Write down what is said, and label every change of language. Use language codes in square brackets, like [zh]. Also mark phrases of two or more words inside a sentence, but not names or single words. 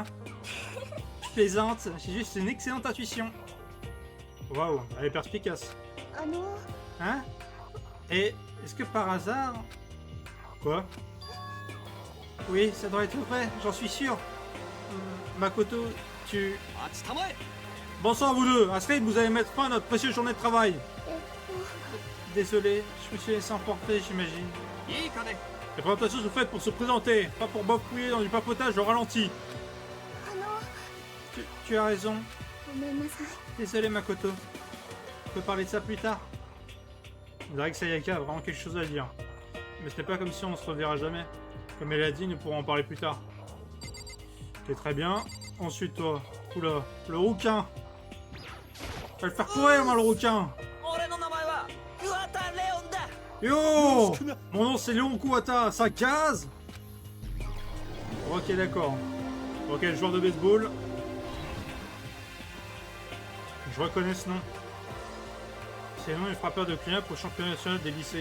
[fr] Je plaisante, j'ai juste une excellente intuition. Waouh, elle est perspicace. Hein? Et est-ce que par hasard... Quoi? Oui, ça doit être vrai, j'en suis sûr. Makoto, tu... [ja] 待ちたまえ [fr] Bonsoir vous deux. Astrid, vous allez mettre fin à notre précieuse journée de travail. Désolé, je me suis laissé emporter, j'imagine. [ja] いいかね [fr] Les présentations sont faites pour se présenter, pas pour bafouiller dans du papotage au ralenti. [ja] あの [fr] Tu as raison. [ja] ごめんなさい [fr] Désolé Makoto. On peut parler de ça plus tard. On dirait que Sayaka a vraiment quelque chose à dire. Mais ce n'est pas comme si on se reverra jamais. Comme elle a dit, nous pourrons en parler plus tard. Ok, très bien. Ensuite toi. Oula, le rouquin. Va le faire courir moi le rouquin. [ja] 俺の名前は桑田レオンだ [fr] Yo! Mon nom c'est Léon Kuwata, ça gaz? Ok d'accord. Ok, le joueur de baseball. Je reconnais ce nom. C'est le nom du frappeur de clean-up au championnat national des lycées.